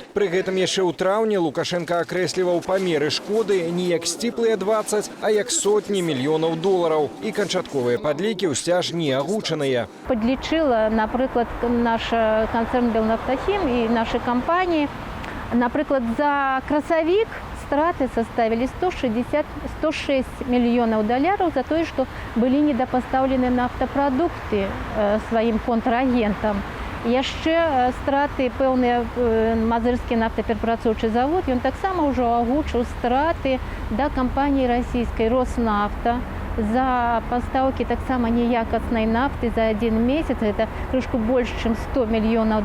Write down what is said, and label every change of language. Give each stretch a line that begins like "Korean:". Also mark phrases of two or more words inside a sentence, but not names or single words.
Belarusian: Пры гэтым яшчэ ў траўні Лукашенко акрэсліваў памеры шкоды не як сціплыя 20, а як сотні мільёнаў долараў. І канчатковыя падлікі ўсцяж не агучаныя. Подлічыла, напрыклад, наш канцэрн «Белнафтахім» і нашы кампаніі. Напрыклад, за красавік страты
Russian: составили $106 миллионов за то, что были недопоставлены нафтопродукты своим контрагентам.
Belarusian: Яшчэ страты пэўныя мазырскі нафтаперапрацоўчы завод, ён таксама ўжо агучыў страты да кампаніі расійскай «Роснафта» за пастаўкі таксама неякаснай нафты за 1 месяц. Это крышку больш, чым $100 мільёнаў.